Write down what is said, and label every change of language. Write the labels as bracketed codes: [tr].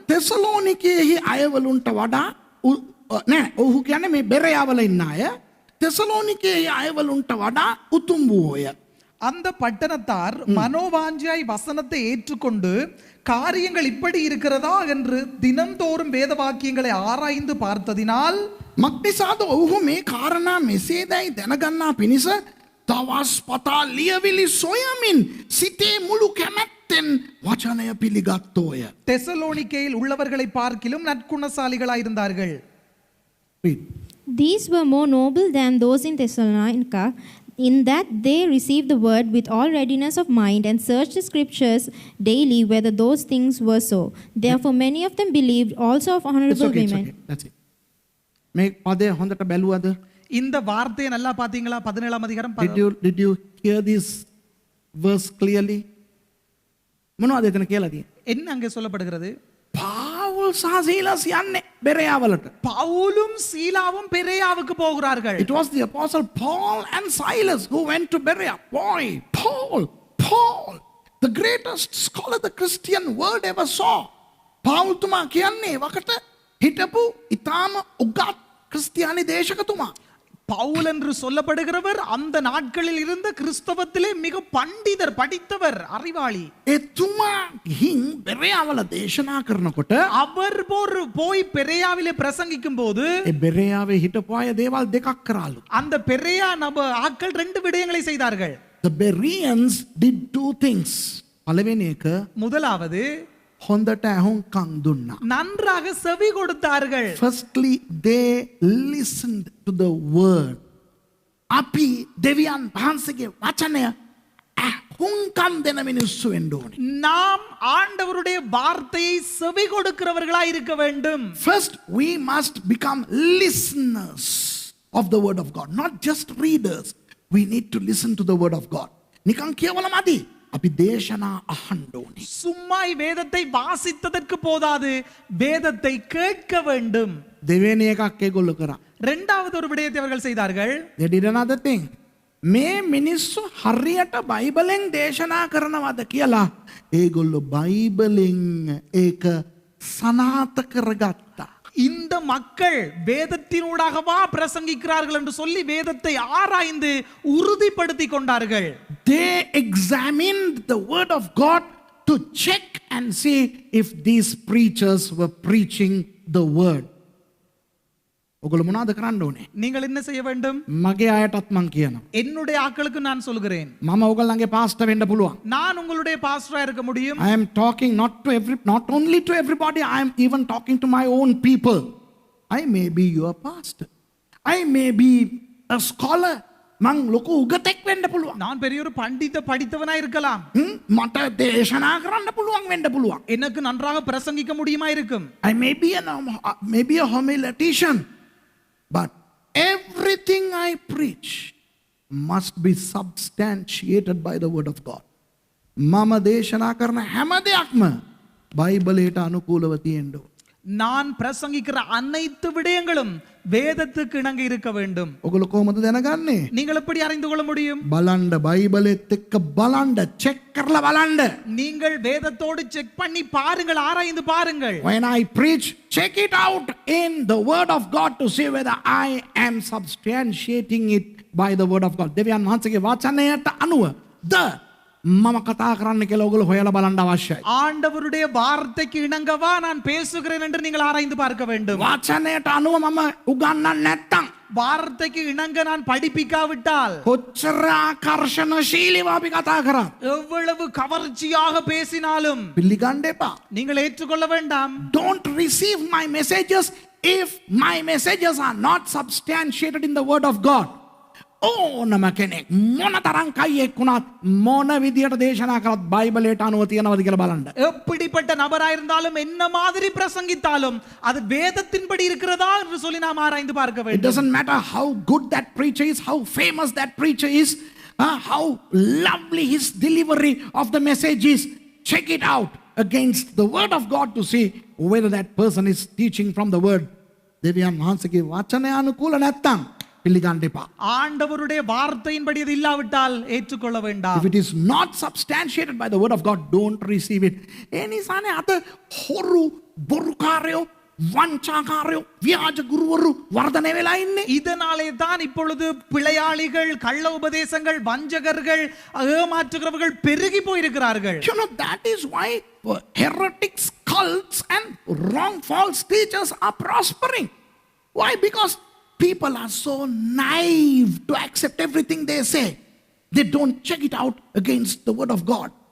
[si] තෙසලෝනිකයෙහි අයවලුන්ට වඩා නෑ ඔහු කියන්නේ මේ බෙරයාවල ඉන්න අය තෙසලෝනිකයෙහි අයවලුන්ට වඩා උතුම් වූය. [ta] அந்த பட்டணத்தார் மனோவாஞ்சியாய் வசனத்தை ஏற்றுக்கொண்டு காரியங்கள் இப்படி இருக்கிறதா என்று தினம்தோறும் வேத வாக்கியங்களை ஆராய்ந்து பார்த்ததினால் [si] මක්නිසාද ඔහු මේ කාරණා මෙසේදැයි දැනගන්නා පිණිස තවස් පතා ලියවිලි සොයමින් සිතේ මුළු කැමැත්තෙන් වචනය පිළිගත්තෝය. [ta] தெசலோனிக்கேயில் உள்ளவர்களை பார்க்கிலும் நற்குணசாலிகளாயிருந்தார்கள். [en] Read. These were more noble than those in Thessalonica, in that they received the word with all readiness of mind and searched the scriptures daily whether those things were so. Therefore many of them believed, also of It's honorable okay, it's women. okay. That's it. [si] මේ පදය හොඳට බැලුවද? [ta] இந்த வார்த்தையை நல்லா பாத்தீங்களா? 17ஆம் அதிகாரம் [en] Did you hear this verse clearly? [si] මොනවද එතන කියලා තියෙන්නේ? [ta] என்ன அங்கே சொல்லப்படுகிறது? [si] පාවුල් සහ සීලස් යන්නේ බෙරයාවලට. [ta] பவுலும் சீலாவும் பெரேயாவுக்கு போகிறார்கள். [en] It was the apostle Paul and Silas who went to Berea. Boy, Paul, the greatest scholar the Christian world ever saw. [si] Paul තුමා කියන්නේ වකට හිටපු ඉතාම උගත් ක්‍රිස්තියානි දේශකතුමා. [ta] பவுல் என்று சொல்லப்படுகிறவர் அந்த நாட்களில் இருந்த கிறிஸ்தவத்திலே மிக பண்டிதர், படித்தவர், அறிவாளி. [si] එතුමා ගිහින් බෙරයාවල දේශනා කරනකොට [ta] அவர் போய் பெரேயாவிலே பிரசங்கிக்கும் போது [si] ඒ බෙරයාවේ හිටපු අය දේවල් දෙකක් කරාලු. [ta] அந்த பெரேயா ஆட்கள் ரெண்டு விடயங்களை செய்தார்கள். [en] The Bereans did two things. [si] පළවෙනි එක [ta] முதலாவது [si] හොඳට ඇහුම්කන් දුන්නා. [ta] நன்றாக செவி கொடுத்தார்கள். [en] Firstly, they listened to the word. [si] අපි දෙවියන් වහන්සේගේ වචනය ඇහුම්කන් දෙන මිනිස්සු වෙන්න ඕනේ. [ta] நாம் ஆண்டவருடைய வார்த்தையை செவி கொடுக்கிறவர்களாய் இருக்க வேண்டும். [en] First, we must become listeners of the word of God, not just readers. We need to listen to the word of God. [si] නිකන් කියවල මදි. අපි දේශනා අහන්න ඕනේ. [ta] சும்மாய் வேதத்தை வாசித்ததற்கு போதாது, வேதத்தை கேட்க வேண்டும். [si] දෙවෙනි එකක් ඒගොල්ලෝ කරා. [ta] இரண்டாவது ஒரு விடயத்தை அவர்கள் செய்தார்கள். [en] They did another thing. [si] මේ මිනිස්සු හරියට බයිබලෙන් දේශනා කරනවද කියලා ඒගොල්ලෝ බයිබලෙන් ඒක සනාථ කරගත්තා. [ta] இந்த மக்கள் வேதத்தினூடாகவா பிரசங்கிக்கிறார்கள் என்று சொல்லி வேதத்தை ஆராய்ந்து உறுதிப்படுத்திக் கொண்டார்கள். [en] They examined the word of God to check and see if these preachers were preaching the word. [si] ඔගොල්ලෝ මොනවද කරන්න ඕනේ? [ta] நீங்கள் என்ன செய்ய வேண்டும்? [si] මගේ අයටත් මං කියනවා. [ta] என்னுடைய ஆட்களுக்கு நான் சொல்கிறேன். [si] මම ඔයගොල්ලන්ගේ පාස්ටර් වෙන්න පුළුවන්. [ta] நான் உங்களுடைய பாஸ்டரா இருக்க முடியும். [en] I am talking not only to everybody, I am even talking to my own people. I may be your pastor. I may be a scholar. [si] මං ලොකු උගතෙක් වෙන්න පුළුවන්. [ta] நான் பெரிய ஒரு படித்தவனா இருக்கலாம். [si] මට දේශනා කරන්න පුළුවන් වෙන්න පුළුවන්. [ta] எனக்கு நன்றாக பிரசங்கிக்க முடியுமா இருக்கும். [en] I may be a homiletician. But everything I preach must be substantiated by the word of God. [si] මම දේශනා කරන හැම දෙයක්ම බයිබලයට අනුකූලව තියෙන්න ඕන. [ta] நான் பிரசங்கிக்கிற அனைத்து விடயங்களும் வேதத்துக்கு இணங்க இருக்க வேண்டும். [si] ඔගොල්ලෝ කොහොමද දැනගන්නේ? [ta] நீங்கள் எப்படி அறிந்து கொள்ள முடியும்? [si] බලන්න බයිබලෙත් එක්ක බලන්න චෙක් කරලා බලන්න. [ta] நீங்கள் வேதத்தோடு செக் பண்ணி பாருங்கள், ஆராய்ந்து பாருங்கள். [en] When I preach, check it out in the word of God to see whether I am substantiating it by the word of God. [si] දෙවියන් වහන්සේගේ වචනයට අනුව මම කතා කරන්න කියලා ඔයගොල්ලෝ හොයලා බලන්න අවශ්‍යයි. [ta] ஆண்டவருடைய வார்த்தைக்கு இணங்கவா நான் பேசுகிறேன் என்று நீங்கள் ஆராய்ந்து பார்க்க வேண்டும். [si] වචනයට අනුව මම උගන්වන්න නැත්තම් [ta] வார்த்தைக்கு இணங்க நான் படிப்பிக்காவிட்டால் [si] කොච්චර ආකර්ෂණශීලීව අපි කතා කරා [ta] எவ்வளவு கவர்ச்சியாக பேசினாலும் [si] පිළිගන්න එපා. [ta] நீங்கள் ஏற்றுக்கொள்ள வேண்டாம். [en] Don't receive my messages if my messages are not substantiated in the word of God. [si] ඕනම කෙනෙක් මොන තරම් කයියෙක් වුණත් මොන විදියට දේශනා කරත් බයිබලයට අනුව තියනවද කියලා බලන්න. [ta] எப்படிப்பட்ட நபராயிருந்தாலும் என்ன மாதிரி பிரசங்கித்தாலும் அது வேதத்தின்படி இருக்கிறதா என்று சொல்லி நாம் ஆராய்ந்து பார்க்க [en] It [ta] வேண்டும். [en] doesn't matter how good that preacher is, how famous that preacher is, how lovely his delivery of the message is. Check it out against the word of God to see whether that person is teaching from the word. [si] දෙවියන් වහන්සේගේ වචනය අනුකූල නැත්තම් පිළිගන්න එපා. [ta] ஆண்டவருடைய வார்த்தையின்படி இது இல்லாவிட்டால் ஏற்றுக்கொள்ள வேண்டாம். [en] If it is not substantiated by the word of God, don't receive it. [si] ඒ නිසානේ අද හොරු, බොරුකාරයෝ, වංචාකාරයෝ, ව්‍යාජ ගුරුවරු වර්ධනය වෙලා ඉන්නේ. [ta] இதனாலே தான் இப்பொழுது பிழையாளிகள், கள்ள உபதேசங்கள், வஞ்சகர்கள், ஏமாற்றுகிறவர்கள் பெருகி போயிருக்கிறார்கள். [en] You know, that is why heretics, cults and wrong false teachers are prospering. Why? Because people are so naive to accept everything they say. They don't check it out against the word of God.